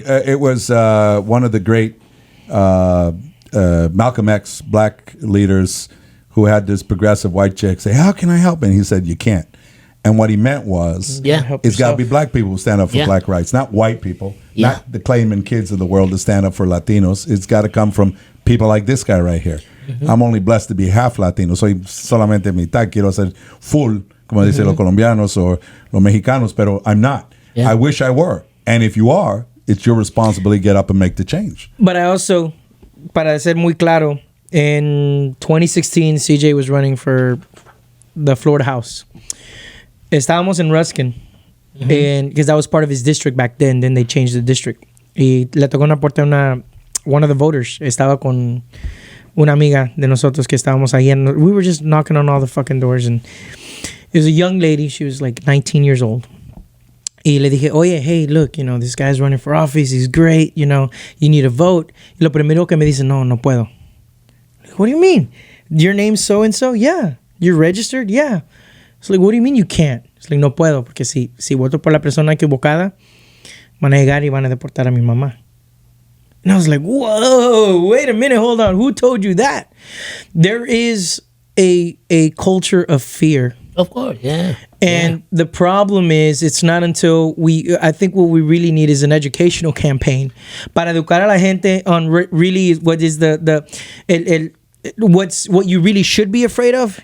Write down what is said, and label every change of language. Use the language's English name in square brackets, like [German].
[English] It was one of the great Malcolm X black leaders who had this progressive white chick say, "How can I help?" And he said, "You can't." And what he meant was, Yeah. Help it's got to yourself. be black people who stand up for Yeah. black rights, not white people, Yeah. not the claiming kids of the world to stand up for Latinos. It's got to come from people like this guy right here. Mm-hmm. I'm only blessed to be half Latino. [Spanish] Soy solamente mitad. Quiero ser full, como dicen los colombianos or los mexicanos, pero [English] I'm not. Mm-hmm. Yeah. I wish I were. And if you are, it's your responsibility to get up and make the change. But I also, [Spanish] para ser muy claro, [English] in 2016, CJ was running for the Florida House. [Spanish] Estábamos en Ruskin, [English] and because that was part of his district back then. Then they changed the district. [Spanish] Y le tocó una puerta a [English] one of the voters. [Spanish] Estaba con una amiga de nosotros que estábamos ahí, [English] and we were just knocking on all the fucking doors, and it was a young lady. She was like 19 years old. [Spanish] Y le dije, oye, [English] hey, look, this guy's running for office. He's great, you need a vote. [Spanish] Y lo primero que me dice, no puedo. [English] What do you mean? Your name's so-and-so? Yeah. You're registered? Yeah. It's like, what do you mean you can't? It's like, [Spanish] no puedo, porque si voto por la persona equivocada, van a llegar y van a deportar a mi mamá. [English] And I was like, whoa, wait a minute, hold on. Who told you that? There is a culture of fear. Of course, yeah. And the problem is, it's not until I think what we really need is an educational campaign [Spanish] para educar a la gente [English] on really what is what you really should be afraid of.